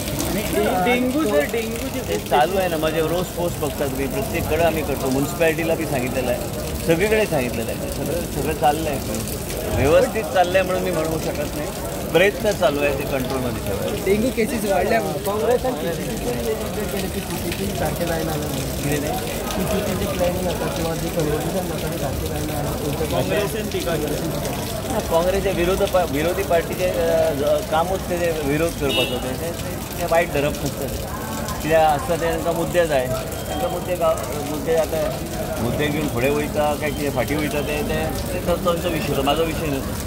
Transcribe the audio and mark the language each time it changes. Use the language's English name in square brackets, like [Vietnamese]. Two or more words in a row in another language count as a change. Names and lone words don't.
[Marathi] डेंग्यू ते चालू आहे ना माझे रोज पोस्ट बघतात तुम्ही प्रत्येककडे आम्ही करतो म्युन्सिपॅलिटीला बी सांगितलेलं आहे सगळीकडे सांगितलेलं आहे सगळं चाललं आहे व्यवस्थित चाललं आहे म्हणून मी म्हणू शकत नाही प्रयत्न चालू आहे ते कंट्रोलमध्ये ठेवायला. [English] dengue cases [Konkani] वाढल्या काँग्रेसान सारखे जायना प्लॅनिंग आता किंवा जे कन्वर्सेशन जाता ते सारखे जायना काँग्रेसचे विरोधी पार्टीचे कामच ते विरोध करपाचो ते वायट धरप नासता कित्याक आसता ते तांकां मुद्दे जाय तांकां मुद्दे आतां मुद्दे घेवन फुडें वयता काय कितें फाटीं वयता ते तांचो विशय तो म्हाजो विशय न्हू.